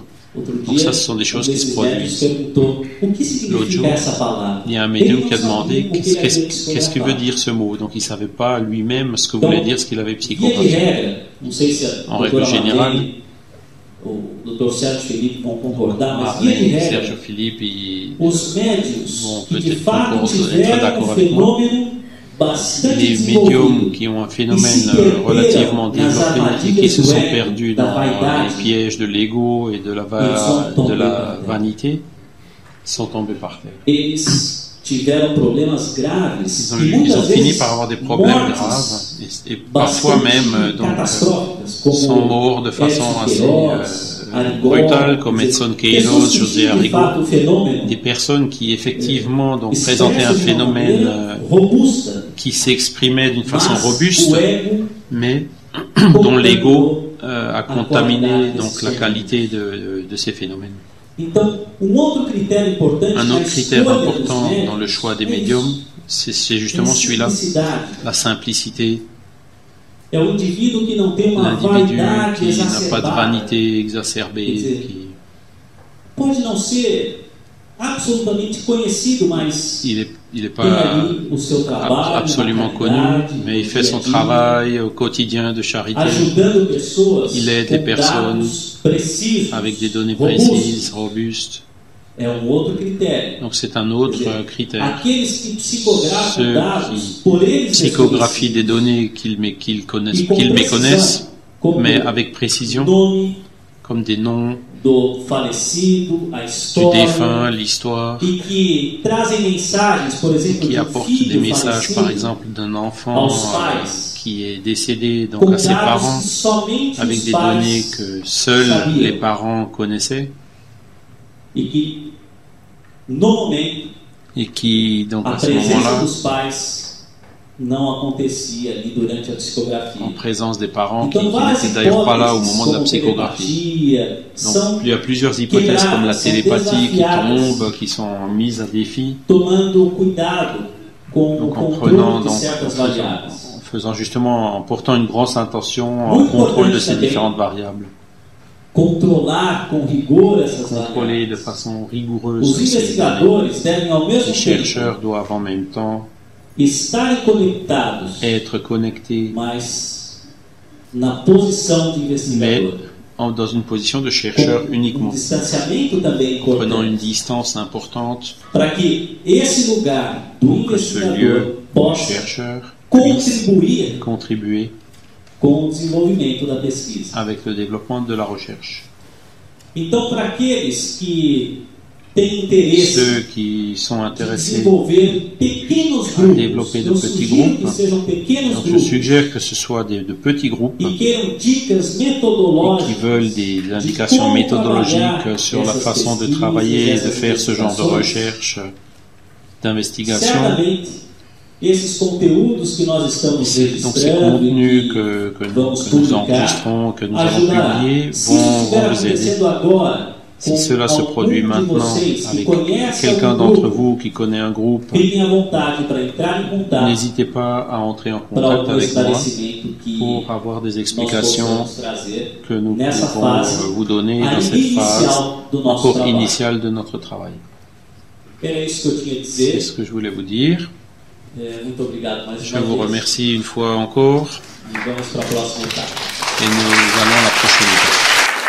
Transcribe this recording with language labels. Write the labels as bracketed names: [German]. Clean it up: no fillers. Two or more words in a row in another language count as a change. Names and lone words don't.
[Portuguese] Outro [French] Donc [Portuguese] dia, [French] ça, ce sont des choses qui se [Portuguese] desses médiums [French] produisent. [Portuguese] perguntou o que [French] L'autre jour, [Portuguese] significa essa palavra. [French] Il y a un médium [Portuguese] Ele [French] qui a [Portuguese] não [French] demandé [Portuguese] sabia o que ele havia [French] qu'est-ce que veut dire ce mot. Donc il ne savait pas lui-même ce que Donc, voulait dire ce qu'il avait [Portuguese] Via de [French] psychographié. [Portuguese] regra, não sei se a [French] En règle [Portuguese] doutora [French] générale, [Portuguese] Marlene, o Dr. Sérgio Felipe vão concordar, mas via de [French] Marlène, [Portuguese] regra, [French] Sergio Philippe, [Portuguese] os médiums [French] vont [Portuguese] que de [French] peut-être [Portuguese] fato [French] être [Portuguese] tiveram um [French] d'accord avec moi. [Portuguese] fenômeno bastante [French] Les [Portuguese] desenvolvido [French] médiums qui ont un phénomène relativement développé et qui se sont perdus dans les pièges de l'ego et de la vanité sont tombés par terre. [Portuguese] eles tiveram problemas graves [French] Ils ont, [Portuguese] e [French] ils [Portuguese] muitas [French] ont fini [Portuguese] vezes [French] par avoir des problèmes [Portuguese] mortes [French] graves et parfois [Portuguese] bastante [French] même [Portuguese] catastróficas, [French] sont [Portuguese] como [French] morts de façon [Portuguese] Edson [French] assez [Portuguese] Queiroz, Arrigó, [French] brutale, comme Edson Queiroz, [Portuguese] pessoas que José tinham de Arrigó, fato o fenômeno [French] des personnes qui effectivement donc présentaient un [Portuguese] expresso de uma [French] phénomène [Portuguese] maneira robusta, [French] qui s'exprimait d'une façon [Portuguese] mas [French] robuste, [Portuguese] o ego [French] mais dont l'ego a contaminé donc la qualité de ces phénomènes. [Portuguese] Então, outro critério importante [French] Un [Portuguese] na [French] autre critère [Portuguese] escolha dos [French] important [Portuguese] médiums [French] dans le choix des [Portuguese] é [French] médiums, [Portuguese] isso, [French] c'est justement [Portuguese] é a [French] celui-là, [Portuguese] simplicidade. [French] la simplicité. [Portuguese] É o indivíduo que não tem uma [French] L'individu [Portuguese] vaidade [French] qui n'a pas de [Portuguese] exacerbada. [French] vanité exacerbée, qui, [Portuguese] Pode não ser absolutamente conhecido, mas [French] il est [Portuguese] tem [French] pas [Portuguese] ali o seu trabalho, [French] absolument [Portuguese] na [French] connu, [Portuguese] caridade, [French] mais il [Portuguese] no [French] fait [Portuguese] dia a [French] son [Portuguese] dia, [French] travail au quotidien de charité [Portuguese] ajudando pessoas [French] Il aide [Portuguese] com [French] les personnes [Portuguese] dados precisos, [French] avec des données [Portuguese] robustos. [French] précises, robustes. [Portuguese] É outro critério. [French] Donc c'est un autre [Portuguese] Quer dizer, [French] critère. [Portuguese] Aqueles que psicografam [French] Ceux [Portuguese] dados [French] qui [Portuguese] por eles [French] Psychographie des données qu'ils méconnaissent, mais avec précision, [Portuguese] nome, [French] comme des noms, [Portuguese] do falecido, a [French] du [Portuguese] história, [French] défunt, l'histoire, [Portuguese] e que trazem mensagens, por exemplo, [French] qui [Portuguese] de um [French] apporte des [Portuguese] filho [French] messages, par [Portuguese] falecido [French] exemple, d'un enfant [Portuguese] aos pais, [French] qui est décédé donc [Portuguese] com [French] à ses [Portuguese] dados [French] parents, [Portuguese] que somente [French] avec [Portuguese] os [French] des données [Portuguese] pais [French] que seuls [Portuguese] sabiam, [French] les parents connaissaient, [Portuguese] e que no momento [French] et qui, donc [Portuguese] a [French] à ce [Portuguese] presença [French] moment-là, [Portuguese] dos pais não acontecia ali durante a psicografia. [French] en présence des parents, [Portuguese] Então, [French] qui [Portuguese] várias [French] n'étaient d'ailleurs pas là au [Portuguese] hipóteses, [French] moment de la [Portuguese] como [French] psychographie. [Portuguese] telepatia, são [French] Donc il y a plusieurs hypothèses comme la [Portuguese] quebradas, são [French] télépathie qui [Portuguese] desafiadas, [French] tombe, qui sont mises à défi. [Portuguese] tomando cuidado com o [French] Donc en [Portuguese] controle [French] prenant, [Portuguese] de [French] donc, [Portuguese] certas variáveis. [French] en faisant justement, en portant une grosse intention en [Portuguese] Muito [French] contrôle de [Portuguese] importante [French] ces [Portuguese] também. [French] différentes variables. [Portuguese] Controlar com rigor essas [French] Contrôler de [Portuguese] variáveis. [French] façon rigoureuse [Portuguese] Os [French] ces données. [Portuguese] investigadores devem, ao mesmo [French] Les [Portuguese] tempo, [French] chercheurs doivent en même temps [Portuguese] estarem conectados, [French] être connectés [Portuguese] mas na posição de investigador. [French] dans une position de chercheur [Portuguese] Com [French] uniquement, [Portuguese] distanciamento também [French] prenant une [Portuguese] importante, [French] distance importante [Portuguese] para que esse lugar do [French] pour que ce [Portuguese] investigador [French] lieu de [Portuguese] possa [French] chercheur puisse [Portuguese] contribuir [French] contribuer [Portuguese] com o desenvolvimento da pesquisa. [French] avec le développement de la recherche. [Portuguese] Então, para aqueles que têm interesse [French] Ceux qui sont [Portuguese] de [French] intéressés, [Portuguese] desenvolver pequenos grupos, [French] développer de [Portuguese] eu [French] petits [Portuguese] sugiro que [French] groupes. [Portuguese] sejam pequenos [French] donc je [Portuguese] grupos [French] suggère que ce soit de petits groupes [Portuguese] e queiram dicas [French] et qui [Portuguese] metodológicas [French] veulent des indications méthodologiques sur la façon de travailler et de faire ce genre de recherche, d'investigation. [Portuguese] Certamente, esses conteúdos que nós estamos [French] Donc ces [Portuguese] registrando [French] contenus [Portuguese] e [French] que [Portuguese] vamos [French] nous [Portuguese] publicar [French] enregistrons, que nous allons [Portuguese] ajudará. [French] publier, [Portuguese] Se isso [French] vont [Portuguese] estiver [French] vous aider. [Portuguese] acontecendo agora, [French] Si [Portuguese] com [French] cela se [Portuguese] algum [French] produit [Portuguese] de [French] maintenant [Portuguese] vocês que [French] avec [Portuguese] conhece [French] quelqu'un [Portuguese] algum [French] d'entre [Portuguese] grupo, [French] vous qui connaît un groupe, [Portuguese] fiquem à vontade para entrar em contato [French] n'hésitez pas à entrer en [Portuguese] para [French] contact [Portuguese] algum [French] avec moi [Portuguese] esclarecimento que [French] pour avoir des [Portuguese] nós [French] explications [Portuguese] possamos trazer [French] que nous [Portuguese] nessa [French] pouvons [Portuguese] fase [French] vous donner dans cette phase [Portuguese] inicial do nosso [French] encore [Portuguese] trabalho. [French] initiale de notre travail. [Portuguese] Era isso que eu tinha a [French] C'est [Portuguese] dizer. [French] ce que je voulais vous dire. [Portuguese] Muito obrigado mais [French] Je [Portuguese] uma [French] vous [Portuguese] vez. [French] remercie une fois encore [Portuguese] E vamos para a próxima etapa. [French] et nous allons à la prochaine étape.